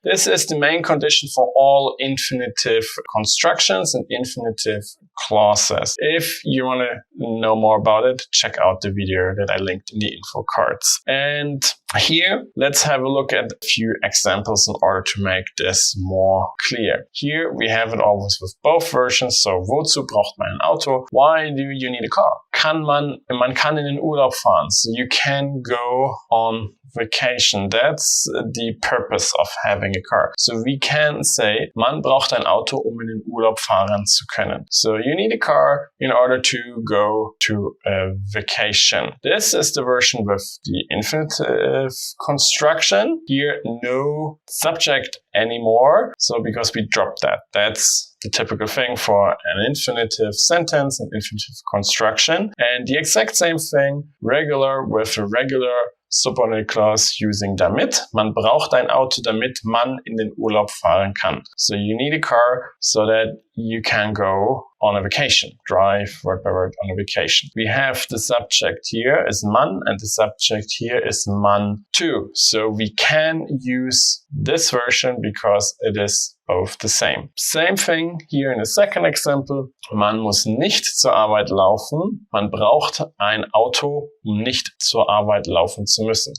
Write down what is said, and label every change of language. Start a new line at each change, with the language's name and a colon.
English: This is the main condition for all infinitive constructions and infinitive clauses. If you want to know more about it, check out the video that I linked in the info cards. And here, let's have a look at a few examples in order to make this more clear. Here we have it always with both versions. So,
German: wozu braucht man ein Auto?
English: Why do you need a car?
German: Man kann in den Urlaub fahren.
English: So you can go on vacation. That's the purpose of having a car. So we can say,
German: man braucht ein Auto, in den Urlaub fahren zu können.
English: So you need a car in order to go to a vacation. This is the version with the infinitive construction. Here, no subject anymore. So because we dropped that. That's the typical thing for an infinitive sentence, an infinitive construction. And the exact same thing, regular with a regular subordinate clause using damit.
German: Man braucht ein Auto, damit man in den Urlaub fahren kann.
English: So you need a car so that you can go on a vacation, drive word by word on a vacation. We have the subject here is man and the subject here is man too. So we can use this version because it is both the same. Same thing here in the second example.
German: Man muss nicht zur Arbeit laufen. Man braucht ein Auto, nicht zur Arbeit laufen zu müssen.